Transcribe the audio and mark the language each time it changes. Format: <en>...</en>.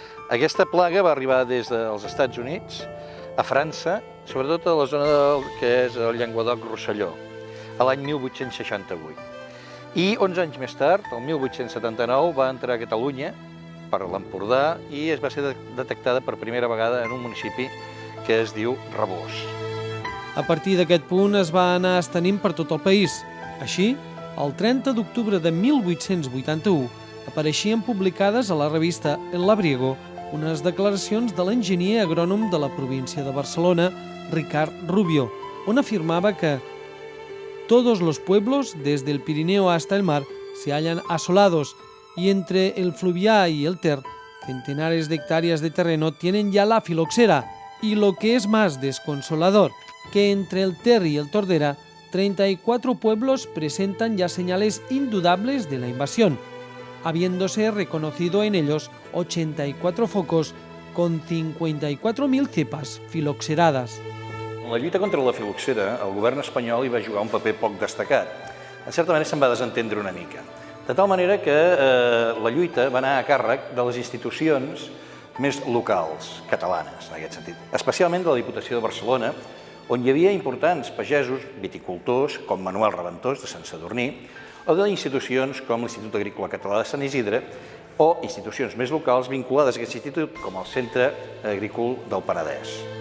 <ca>Aquesta plaga va arribar des dels Estats Units a França, sobretot a la zona que és el Llenguadoc-Rosselló, a l'any 1868. I 11 anys més tard, el 1879, va entrar a Catalunya per l'Empordà i es va ser detectada per primera vegada en un municipi que es diu Rabós. A partir d'aquest punt es va anar estenint per tot el país. Així, el 30 d'octubre de 1881 apareixien publicades a la revista El Labriego unes declaracions de l'enginyer agrònom de la província de Barcelona, Ricard Rubio, on afirmava que</ca> <es>todos los pueblos, desde el Pirineo hasta el mar, se hallan asolados y entre el Fluvià y el Ter, centenares de hectáreas de terreno tienen ya la filoxera y lo que es más desconsolador, que entre el Ter y el Tordera, 34 pueblos presentan ya señales indudables de la invasión, habiéndose reconocido en ellos 84 focos con 54.000 cepas filoxeradas.</es> <ca>En la lluita contra la filoxera, el govern espanyol hi va jugar un paper poc destacat. En certa manera se'n va desentendre una mica. De tal manera que la lluita va anar a càrrec de les institucions més locals, catalanes, en aquest sentit. Especialment de la Diputació de Barcelona, on hi havia importants pagesos viticultors, com Manuel Reventós, de Sant Sadurní, o d'institucions com l'Institut Agrícola Català de Sant Isidre, o institucions més locals vinculades a aquest institut, com el Centre Agrícola del Penedès.</ca>